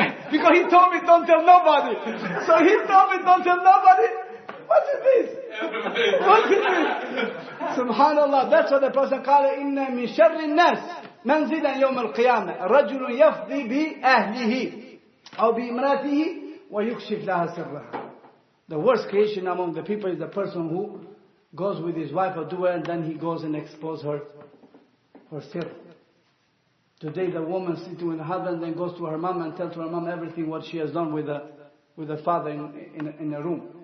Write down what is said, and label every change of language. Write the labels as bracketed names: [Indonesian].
[English] Because he told me don't tell nobody. So he told me don't tell nobody. What is this? What is this? Subhanallah. That's what the Prophet [Arabic] قال إن من شر الناس منزلا يوم القيامة رجل يفضي بأهله أو بإمراته ويكشف لها سرها. [English] The worst creation among the people is the person who goes with his wife or doer, and then he goes and exposes her sir. Today the woman sitting with her husband, then goes to her mom and tells to her mom everything what she has done with the father in a room.